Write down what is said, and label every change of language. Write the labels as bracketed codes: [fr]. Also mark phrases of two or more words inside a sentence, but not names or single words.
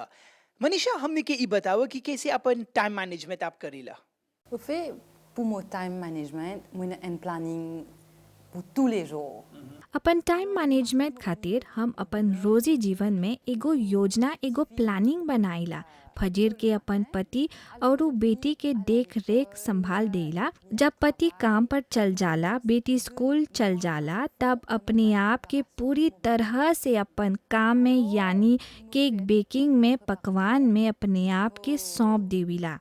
[bho] मनीषा हमने के ई बताओ कि कैसे अपन [en] time management [bho] आप करीला। [fr] Au fait, pour mon [en] time management, [fr] moi un planning pour tous les jours. [bho] अपन [en] time management [bho] खातिर हम अपन रोजी जीवन में एगो योजना एगो प्लानिंग बनाइला। फजीर के अपन पति और बेटी के देख रेख संभाल देला। जब पति काम पर चल जाला, बेटी स्कूल चल जाला, तब अपने आप के पूरी तरह से अपन काम में यानी [en] cake baking [bho] में, पकवान में अपने आप के सौंप देविला।